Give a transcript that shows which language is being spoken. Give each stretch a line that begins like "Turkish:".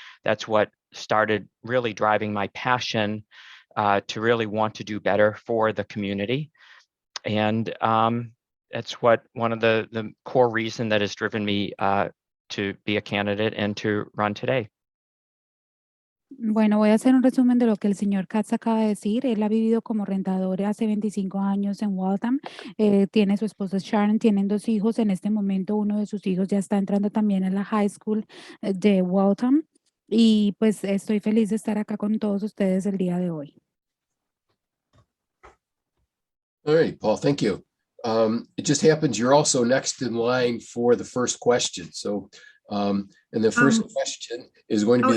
English: That's what started really driving my passion to really want to do better for the community. And that's one of the core reason that has driven me to be a candidate and to run today.
Spanish: Bueno, voy a hacer un resumen de lo que el señor Katz acaba de decir. Él ha vivido como rentador hace 25 años en Waltham. Tiene su esposa Sharon, tienen 2 hijos. En este momento uno de sus hijos ya está entrando también a la high school de Waltham. Y pues estoy feliz de estar acá con todos ustedes el día de hoy.
English: All right, Paul, thank you. It just happens you're also next in line for the first question. So, and the first question is going to be.